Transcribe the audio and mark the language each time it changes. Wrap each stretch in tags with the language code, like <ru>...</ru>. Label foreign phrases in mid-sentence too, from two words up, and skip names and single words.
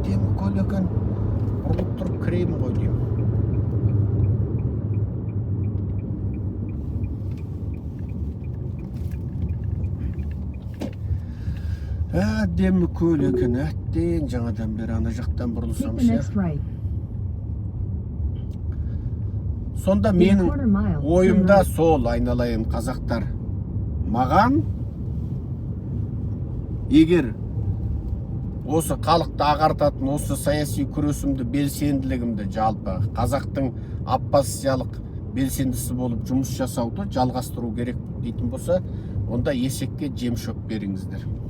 <kk>Демі көл екен, бұрылып тұрып кіремін ғой деймін. Демі көл екен, әттен жаңадан бері ана жақтан бұрылсам</kk> <en>Take the next right.</en> <kk>Сонда менің ойымда сол, айналайын қазақтар. Маған егер осы халықты ағартатын, осы саяси күресімді, белсенділігімді, жалпы қазақтың оппозициялық белсендісі болып жұмыс жасауды жалғастыру керек дейтін болса, онда есекке жем шөп беріңіздер.</kk>